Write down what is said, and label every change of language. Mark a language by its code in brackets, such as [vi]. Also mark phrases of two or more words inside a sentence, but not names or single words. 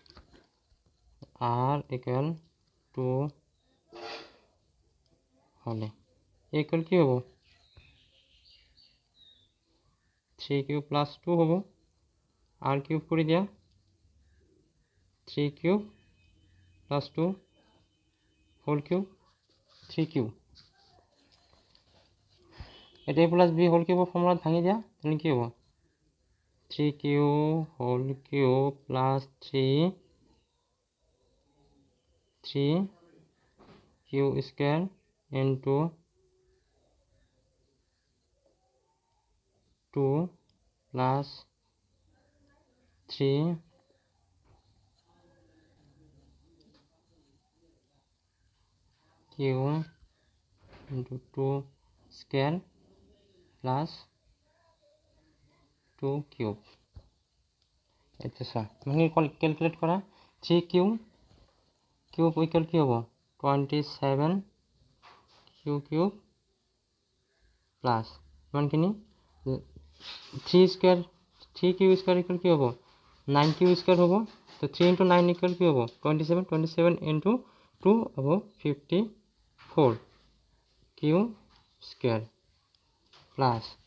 [en] r equal 2 হলে equal [as] কি হ'ব [en] 3q plus 2 হ'ব r cube [as] কৰি দিয়া [en] 3q plus 2 whole cube 3q [as] এটা প্লাস [en] b whole cube [as] ফর্মুলা ভাঙি দিয়া তাহলে কি হ'ব [en] 3q whole cube plus 3q square into 2 plus 3 q into 2 square plus [as] 2 cube এটা সা মানে ক্যালকুলেট করা [en] 3q cube equal [as] কি হবে 27 [en] q cube plus [as] মানখিনি [en] 3 square 3q square equal [as] কি হবে [en] 9q square [as] হবে তো [en] 3 into 9 equal [as] কি হবে [en] 27 into 2 হবে 54 q square plus